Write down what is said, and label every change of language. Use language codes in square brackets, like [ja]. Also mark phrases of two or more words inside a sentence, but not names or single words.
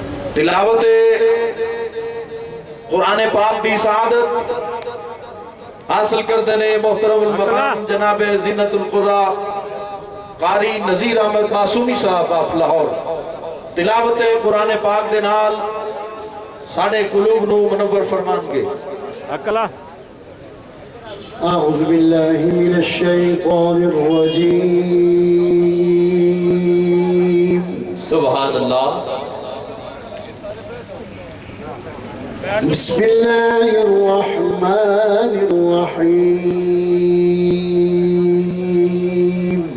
[pa] تلاوت قرآن پاک دی سعادت حاصل کردے نے محترم مقام جناب زینت القرا قاری نذیر احمد معصومی صاحب آف لاہور تلاوت قرآن پاک دے نال ساڈے قلوب نوں منور فرمانگے. अकला [ar] أعوذ بالله من الشيطان الرجيم. سبحان الله. بسم الله الرحمن الرحيم.